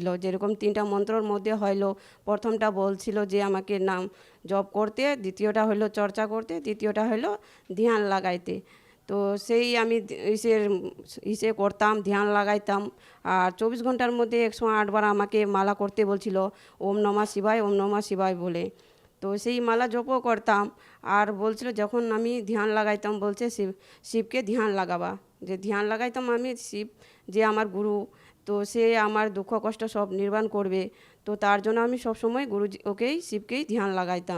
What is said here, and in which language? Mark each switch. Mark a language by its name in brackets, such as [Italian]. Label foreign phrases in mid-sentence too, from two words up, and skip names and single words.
[Bangla] যেরকম 3টা মন্ত্রর মধ্যে হলো, প্রথমটা বলছিল যে আমাকে নাম জপ করতে, দ্বিতীয়টা হলো চর্চা করতে, তৃতীয়টা হলো ধ্যান লাগাইতে। তো সেই আমি ইসে করতাম, ধ্যান লাগাইতাম। আর 24 ঘন্টার মধ্যে 108 বার আমাকে মালা করতে বলছিল, [Sanskrit] ওম নমঃ শিবায়, ওম নমঃ শিবায় বলে। [Bangla] তো সেই মালা জপও করতাম। আর বলছিল যখন আমি ধ্যান লাগাইতাম, বলছে শিবকে ধ্যান লাগাবা। যে ধ্যান লাগাইতাম আমি, শিব যে আমার গুরু, তো সে আমার দুঃখ কষ্ট সব নির্বাণ করবে। তো তার জন্য আমি সবসময় শিবকেই ধ্যান লাগাইতাম।